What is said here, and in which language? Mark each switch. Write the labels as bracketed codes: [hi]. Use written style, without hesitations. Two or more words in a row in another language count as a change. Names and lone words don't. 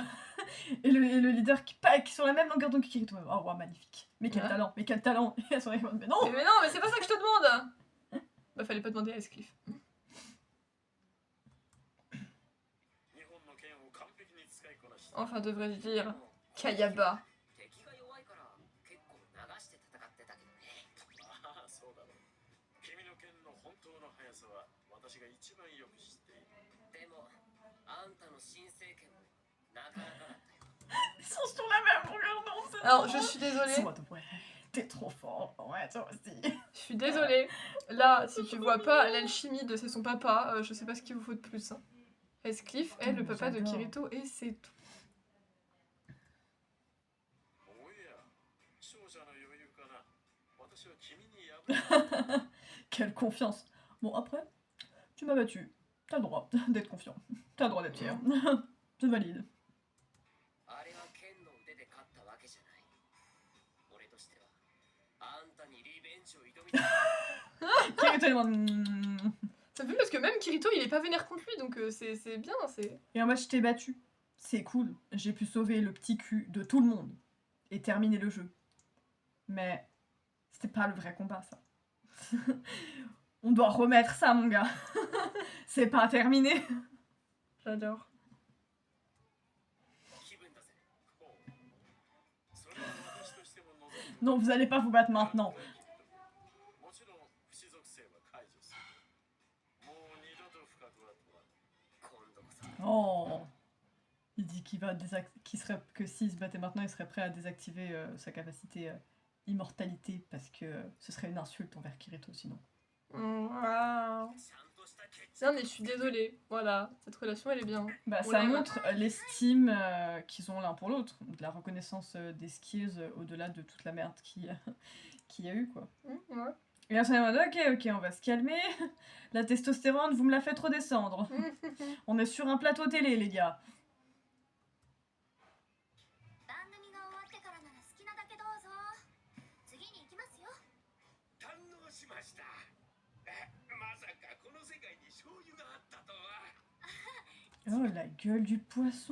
[fr] Et le leader qui sur la même longueur d'onde que Kirito. Oh wow, magnifique. Mais quel Ouais. talent, mais quel talent. Et elles sont en mode mais non. Mais non, mais c'est pas ça que je te demande. Bah fallait pas demander à Escliffe. Enfin devrais-je dire Kayaba. [ja] 敵が弱いから結構流して戦ってたけどね。ああそうだろう。君の剣の本当の速さは私が一番よく知っている。でもあんたの新政権もなかなかだったよ。 [fr] Ils sont sur la même longueur d'onde. c'est Alors trop je suis désolée. C'est en mode, ouais, t'es trop fort. Ouais, toi aussi. Je suis désolée. Là, si tu vois pas l'alchimie de c'est son papa, je sais pas ce qu'il vous faut de plus. Hein. Escliffe est le papa de J'adore. Kirito et c'est tout. [ja] おや、勝者の余裕かな。私は君に敗れ [fr] Quelle confiance. Bon, après, tu m'as battu. T'as le droit d'être confiant. T'as le droit d'être fier. Je valide. [ja] あれは剣の腕で勝ったわけじゃない。俺としてはあんたにリベンジを挑みたい。 [fr] Kirito est en mode, Ça fait parce que même Kirito il est pas vénère contre lui donc c'est bien. C'est... Et en mode, je t'ai battu. C'est cool. J'ai pu sauver le petit cul de tout le monde. Et terminer le jeu. Mais c'était pas le vrai combat, ça. On doit remettre ça, mon gars. C'est pas terminé. J'adore. [ja] 気分だぜ。ほう。それは私としても望んでいる。 [fr] Non, vous allez pas vous battre maintenant. [ja] もちろん不死属性は解除する。もう二度と深くは問わない。今度こそ。 Oh. [fr] Il dit que s'il se battait maintenant, il serait prêt à désactiver sa capacité immortalité parce que ce serait une insulte envers Kirito sinon. Waouh. [ja] ちゃんとした決着。 [fr] Non mais je suis désolée. Voilà, cette relation elle est bien. Bah, On ça l'aime. montre l'estime qu'ils ont l'un pour l'autre, de la reconnaissance des skills au-delà de toute la merde qu'il y a eu quoi. Ouais. Et là, on est en mode, ok, on va se calmer. La testostérone, vous me la faites redescendre. On est sur un plateau télé, les gars. [ja] 番組が終わってからなら好きなだけどうぞ。次に行きますよ。堪能しました。まさかこの世界に醤油があったとは。 [fr] Oh, la gueule du poisson.